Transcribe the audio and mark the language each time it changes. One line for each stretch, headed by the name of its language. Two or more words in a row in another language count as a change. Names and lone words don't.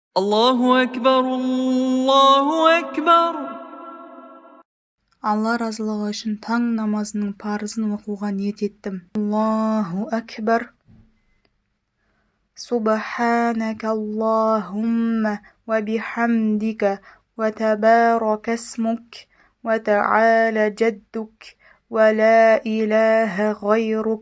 Arabic: الله أكبر الله أكبر.
Kazakh: Алла разылығы үшін таң намазының парызын оқуға ниет еттім.
Arabic: الله أكبر. سبحانك اللهم وبحمدك وتبارك اسمك وتعالى جدك ولا إله غيرك.